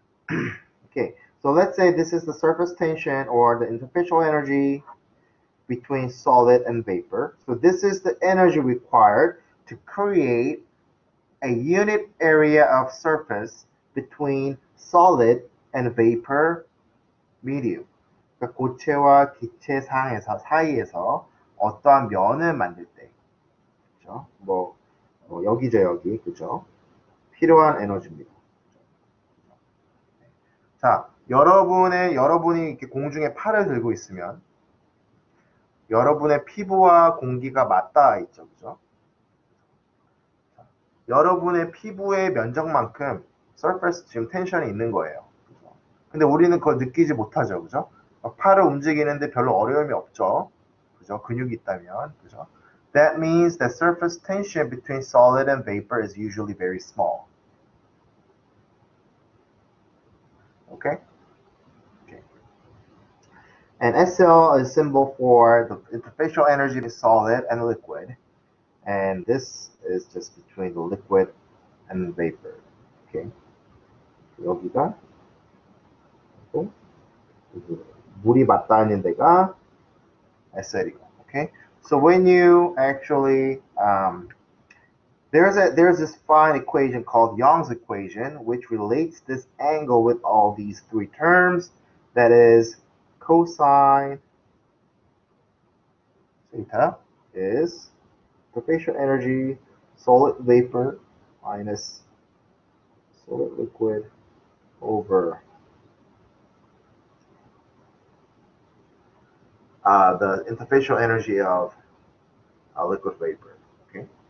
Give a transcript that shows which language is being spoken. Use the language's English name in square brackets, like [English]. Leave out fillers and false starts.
[English] Okay, so let's say this is the surface tension or the interfacial energy between solid and vapor. So this is the energy required to create a unit area of surface between solid and vapor medium. [Korean] 그러니까 고체와 기체 사이에서 어떠한 면을 만들 때, 그죠? 여기죠, 여기, 그죠? 필요한 에너지입니다. 자, 여러분이 이렇게 공중에 팔을 들고 있으면 여러분의 피부와 공기가 맞닿아 있죠, 그죠? 여러분의 피부의 면적만큼 surface 지금 텐션이 있는 거예요. 그죠? 근데 우리는 그걸 느끼지 못하죠, 그죠? 팔을 움직이는데 별로 어려움이 없죠, 그죠? 근육이 있다면, 그죠? [English] That means the surface tension between solid and vapor is usually very small. Okay? Okay. And SL is symbol for the interfacial energy between solid and liquid. And this is just between the liquid and vapor. Okay. [Korean] 여기가 물이 맞닿아 있는 데가 SL이고. [English] Okay. So when you actually there's this fine equation called Young's equation, which relates this angle with all these three terms. That is cosine theta is interfacial energy solid vapor minus solid liquid over the interfacial energy of liquid vapor. Okay.